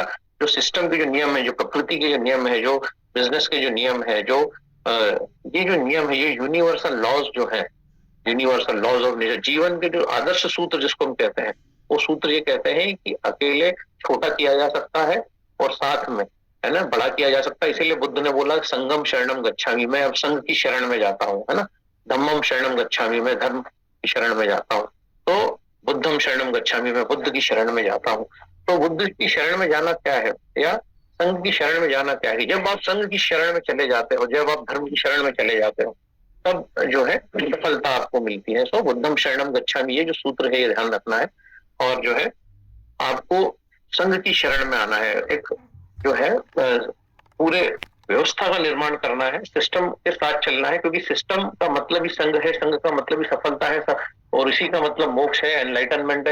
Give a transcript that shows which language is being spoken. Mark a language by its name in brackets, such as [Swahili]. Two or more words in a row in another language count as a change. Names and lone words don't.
[Hindi] जो सिस्टम के जो नियम है, जो प्रकृति के जो नियम है, जो बिजनेस के जो नियम है, जो ये जो नियम है, ये [English] universal laws [Hindi] जो है, [English] universal laws of nature, [Hindi] जीवन के जो आदर्श सूत्र जिसको हम कहते हैं, वो सूत्र ये कहते हैं कि अकेले छोटा किया जा सकता है और साथ में, है ना, बड़ा किया जा सकता है। इसीलिए बुद्ध ने बोला [Pali] संगम शरणम गच्छामि, [Hindi] मैं अब संघ की शरण में जाता हूँ, है ना। [Pali] धम्मम शरणम गच्छामि, [Hindi] मैं धर्म की शरण में जाता हूँ। [Pali] तो बुद्धम शरणम गच्छामि, [Hindi] मैं बुद्ध की शरण में जाता हूँ। तो बुद्ध की शरण में जाना क्या है, या संघ की शरण में जाना क्या है? जब आप संघ की शरण में चले जाते हो, जब आप धर्म की शरण में चले जाते हो, तब जो है सफलता आपको मिलती है। [Pali] सो बुद्धम शरणम गच्छामि, [Hindi] ये जो सूत्र है, ये ध्यान रखना है। और जो है, आपको संघ की शरण में आना है, एक जो है पूरे व्यवस्था का निर्माण करना है, सिस्टम के साथ चलना है, क्योंकि सिस्टम का मतलब ही संघ है, संघ का मतलब ही सफलता है, और इसी का मतलब मोक्ष है, एनलाइटनमेंट है।